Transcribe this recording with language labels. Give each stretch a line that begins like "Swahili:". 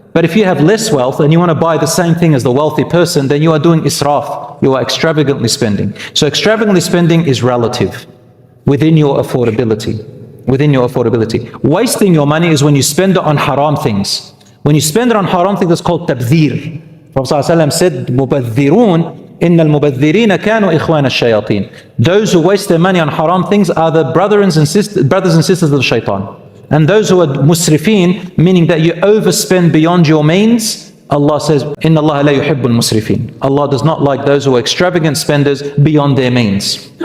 English: But if you have less wealth and you want to buy the same thing as the wealthy person, then you are doing israf. You are extravagantly spending. So extravagantly spending is relative, within your affordability. Within your affordability. Wasting your money is when you spend it on haram things. When you spend it on haram things, it's called tabdhir. Prophet ﷺ said,
Arabic: مُبَذِّرُونَ إِنَّ الْمُبَذِّرِينَ كَانُوا إِخْوَانَ الشَّيَاطِينَ.
English: Those who waste their money on haram things are the brothers and sisters of the shaitan. And those who are musrifin, meaning that you overspend beyond your means, Allah says,
Arabic: إِنَّ اللَّهَ لَا يُحِبُّ الْمُسْرِفِينَ.
English: Allah does not like those who are extravagant spenders beyond their means.